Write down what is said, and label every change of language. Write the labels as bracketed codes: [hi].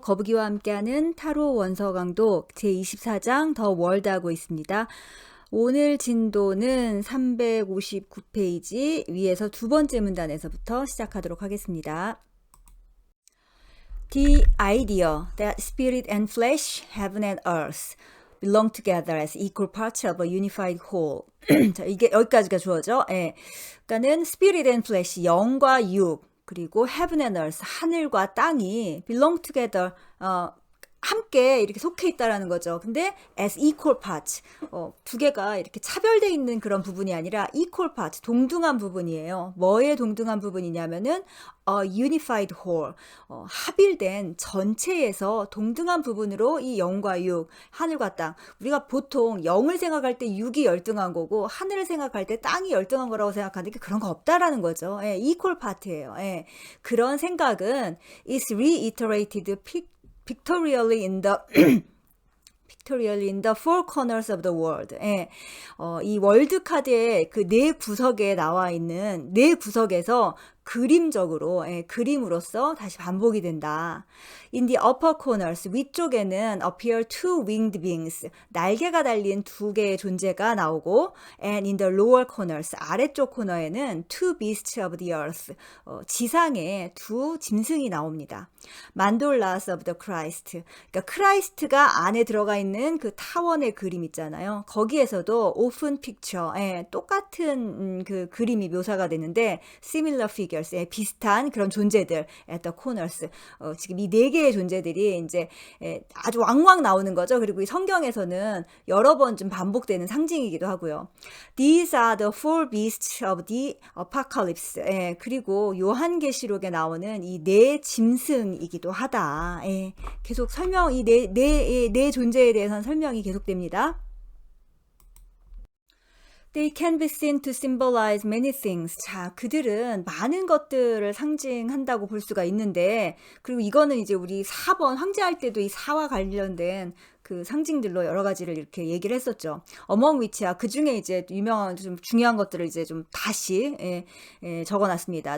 [ko] 거북이와 함께하는 타로 원서 강독 제24장 더 월드 하고 있습니다. 오늘 진도는 359페이지 위에서 두 번째 문단에서부터 시작하도록 하겠습니다. [en] The idea that spirit and flesh, heaven and earth belong together as equal parts of a unified whole. [ko] 자, 이게 여기까지가 주어져. 예. 그러니까는 [en] spirit and flesh, [ko] 영과 육, 그리고 [en] heaven and earth, [ko] 하늘과 땅이 [en] belong together, [ko] 함께 이렇게 속해 있다라는 거죠. 근데 [en] as equal parts, [ko] 두 개가 이렇게 차별되어 있는 그런 부분이 아니라 [en] equal parts, [ko] 동등한 부분이에요. 뭐에 동등한 부분이냐면은 [en] unified whole, [ko] 합일된 전체에서 동등한 부분으로 이 영과 육, 하늘과 땅. 우리가 보통 영을 생각할 때 육이 열등한 거고 하늘을 생각할 때 땅이 열등한 거라고 생각하는데 그런 거 없다라는 거죠. 예, equal part예요. 예, 그런 생각은 [en] is reiterated pictorially in the four corners of the world. [ko] 예, 이 월드 카드의 그 네 구석에 나와 있는 네 구석에서 그림적으로, 그림으로써 다시 반복이 된다. [en] In the upper corners, [ko] 위쪽에는 [en] appear two winged beings, [ko] 날개가 달린 두 개의 존재가 나오고, [en] and in the lower corners, [ko] 아래쪽 코너에는 [en] two beasts of the earth, [ko] 지상에 두 짐승이 나옵니다. [en] Mandalas of the Christ, [ko] 그러니까 크라이스트가 안에 들어가 있는 그 타원의 그림 있잖아요. 거기에서도 [en] open picture, [ko] 똑같은 그 그림이 묘사가 되는데 [en] similar figures, [ko] 비슷한 그런 존재들 [en] at the corners, [ko] 지금 이 네 개의 존재들이 이제 아주 왕왕 나오는 거죠. 그리고 이 성경에서는 여러 번 좀 반복되는 상징이기도 하고요. [en] These are the four beasts of the apocalypse. [ko] 그리고 요한계시록에 나오는 이 네 짐승이기도 하다. 계속 설명, 이 네 존재에 대해서는 설명이 계속됩니다. [en] They can be seen to symbolize many things. [ko] 자, 그들은 많은 것들을 상징한다고 볼 수가 있는데, 그리고 이거는 이제 우리 4번 황제할 때도 이 사와 관련된 그 상징들로 여러 가지를 이렇게 얘기를 했었죠. [en] Among which [ko] 야, 그 중에 이제 유명한 좀 중요한 것들을 이제 좀 다시 적어놨습니다.